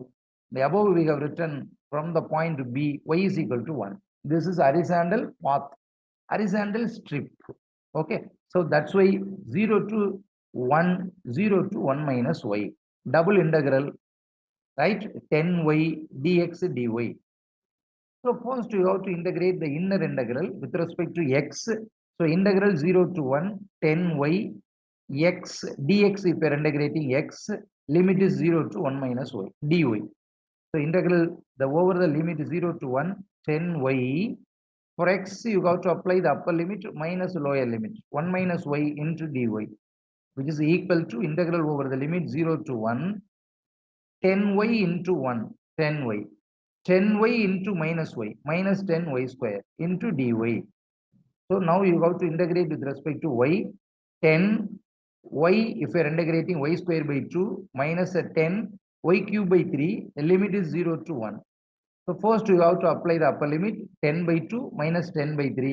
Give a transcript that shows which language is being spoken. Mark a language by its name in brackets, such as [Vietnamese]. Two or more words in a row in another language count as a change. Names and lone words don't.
[English] The above we have written from the point B, y is equal to 1. This is horizontal path, horizontal strip. Okay, so that's why 0 to 1, 0 to 1 minus y. Double integral, right? 10y dx dy. So first you have to integrate the inner integral with respect to x. So integral 0 to 1, 10y x dx if you are integrating x, limit is 0 to 1 minus y dy. So integral the over the limit 0 to 1, 10y. For x you have to apply the upper limit minus lower limit 1 minus y into dy, which is equal to integral over the limit 0 to 1, 10y into 1, 10y. 10y into minus y, minus 10y square into dy. So now you have to integrate with respect to y, 10 y, if we are integrating y square by 2 minus a 10 y cube by 3, the limit is 0 to 1. So first you have to apply the upper limit 10 by 2 minus 10 by 3.